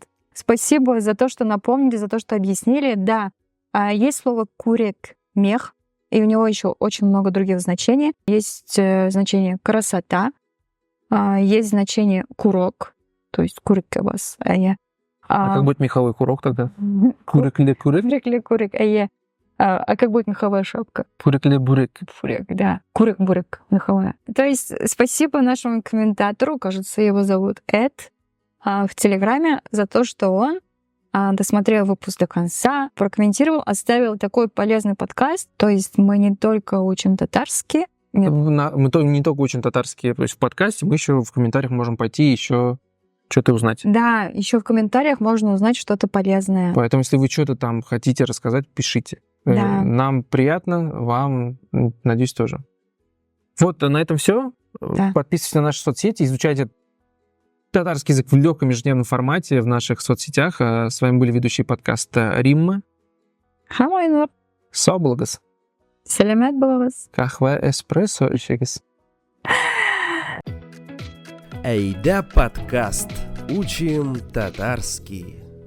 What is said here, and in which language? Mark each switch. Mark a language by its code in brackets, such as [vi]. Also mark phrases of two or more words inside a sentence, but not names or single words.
[ru] Спасибо за то, что напомнили, за то, что объяснили. Да, есть слово «курек», «мех», и у него еще очень много других значений. Есть значение «красота», есть значение «курок», то есть [tt] «курек кабас». [ru] А как будет меховой курок тогда? [tt] Курек-ле-курек? Курек-ле-курек. [ru] А как будет меховая шапка? [tt] Пурек-ле-бурек. [ru] Фурек, да. Курек-бурек меховая. То есть спасибо нашему комментатору, кажется, его зовут Эд, в Телеграме, за то, что он досмотрел выпуск до конца, прокомментировал, оставил такой полезный подкаст. То есть мы не только учим татарский. Мы не только учим татарский в подкасте, мы еще в комментариях можем пойти еще что-то узнать. Да, еще в комментариях можно узнать что-то полезное. Поэтому, если вы что-то там хотите рассказать, пишите. Да. Нам приятно, вам, надеюсь, тоже. Вот, на этом все. Да. Подписывайтесь на наши соцсети, изучайте татарский язык в легком ежедневном формате в наших соцсетях. С вами были ведущие подкаста Римма. Хамайнур. [tt] Сау булыгыз. Сәләмәт булыгыз. Кахва эспрессо эчегез. Әйдә подкаст. [ru] Учим татарский.